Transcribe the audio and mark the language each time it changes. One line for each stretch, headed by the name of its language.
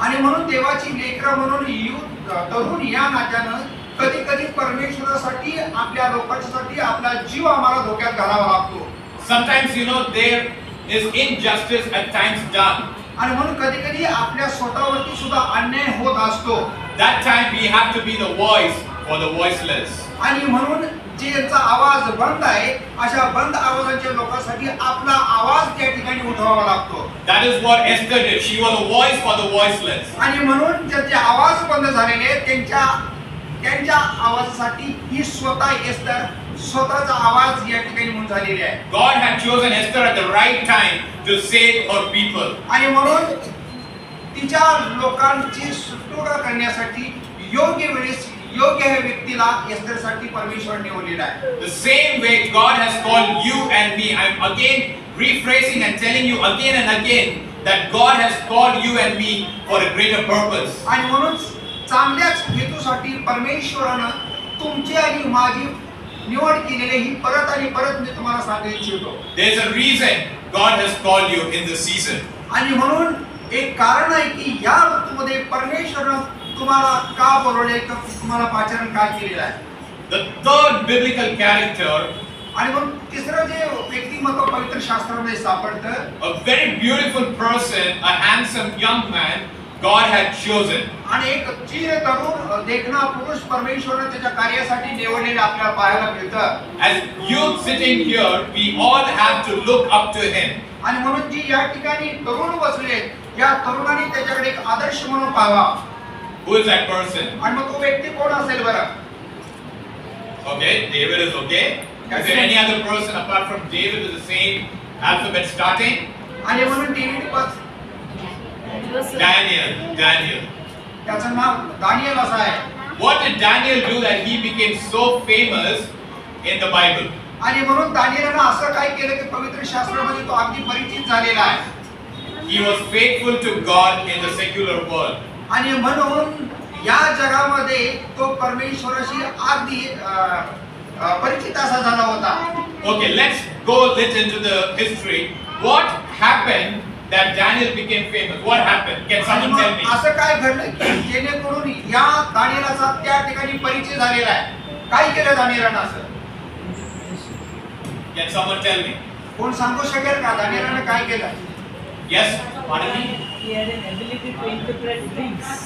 Marathi: आणि म्हणून देवाची लेकरं म्हणून तरुण या नात्यानं कधी कधी परमेश्वरासाठी आपल्या लोकांसाठी आपला जीव आम्हाला धोक्यात घालावा लागतो.
English: Sometimes, you know, there is injustice at times done.
Marathi: आणि म्हणून कधी कधी आपल्या स्वतःवरती सुद्धा अन्याय होत असतो.
English: That time we have to be the voice for the voiceless.
Marathi: आणि म्हणून ज्यांचा आवाज बंद आहे अशा बंद आवाजाच्या लोकांसाठी आपला आवाज त्या ठिकाणी उठवावा लागतो.
English: That is what Esther did. She was a voice for the voiceless.
Marathi: आणि म्हणून ज्यांचे आवाज बंद झालेले त्यांच्या आवाजासाठी ही स्वतः एस्तर स्वतःचा आवाज या ठिकाणी म्हणून झालेली आहे.
English: God had chosen Esther at the right time to save her people.
Marathi: आणि म्हणून तिच्या लोकांची सुटका करण्यासाठी योग्य वेळेस योग्य आहे व्यक्तीला एस्तेरसाठी परमेश्वर निवडलेला आहे.
English: The same way God has called you and me. I'm again rephrasing and telling you again and again that God has called you and me for a greater purpose.
Marathi: आणि म्हणून चांगल्याच हेतूसाठी परमेश्वरानं तुमची आणि माझी निवड केलेली ही परत आणि परत मी तुम्हाला सांगू इच्छितो.
English: There's a reason God has called you in this season.
Marathi: आणि म्हणून एक कारण आहे की या ऋतूमध्ये परमेश्वरानं तुम्हाला का बोलवले, तुम्हाला पाचारण काय केलेलं आहे.
English: The third biblical character,
Marathi: आणि म्हणून तिसरं जे व्यक्तिमत्व पवित्र शास्त्रामध्ये सापडतं,
English: a very beautiful person, a handsome young man God had chosen.
Marathi: आणि एक चिर तरुण देखणा पुरुष परमेश्वराने त्याच्या कार्यासाठी निवडलेले आपल्याला पाहायला मिळतं.
English: As youth sitting here, we all have to look up to him.
Marathi: आणि म्हणून जी या ठिकाणी तरुण बसले, या तरुणांनी त्याच्याकडे एक आदर्श म्हणून पाहावा.
English: Who is that person?
Marathi: आणि मग तो व्यक्ती कोण असेल बरं?
English: Okay, David is okay. Is there any other person apart from David with the same alphabet starting?
Marathi: आणि म्हणून डेव्हिड बस
English: Daniel.
Marathi: त्याचं नाव दानिएल असं आहे.
English: What did Daniel do that he became so famous in the Bible?
Marathi: आणि म्हणून दानिएलने असं काय केलं की पवित्र शास्त्रामध्ये तो अगदी परिचित झालेला आहे.
English: He was faithful to God in the secular world.
Marathi: आणि म्हणून या जगामध्ये तो परमेश्वराशी अगदी परिचित असा झाला होता.
English: Okay, let's go a little into the history. What happened that Daniel became famous? What happened? Can someone tell me?
Marathi: असं काय घडलं की जेणेकरून या दानिएलाचा त्या ठिकाणी परिचय झालेला आहे? काय केलं दानिएलानं असं?
English: Can someone tell me?
Marathi: कोण सांगू शकेल का दानिएलानं काय केलं?
English: Yes, pardon me? He had an ability to interpret dreams.